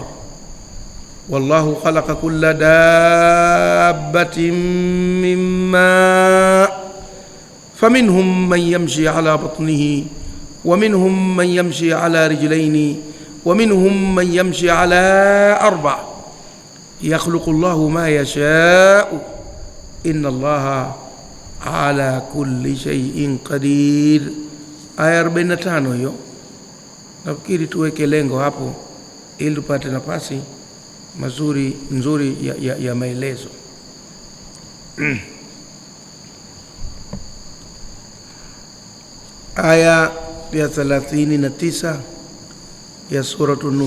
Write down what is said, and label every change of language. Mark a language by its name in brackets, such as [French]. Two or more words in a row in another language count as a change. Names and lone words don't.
[Arabic] والله خلق كل دابة من ماء فمنهم من يمشي على بطنه ومنهم من يمشي على رجلين ومنهم من يمشي على 4 يخلق الله ما يشاء إن الله على كل شيء قدير. [Swahili] Aya 45 hiyo. Nafikiri tuweke lengo hapo ili tupate nafasi nzuri ya maelezo. Aya ya 39 ya suratu Nur.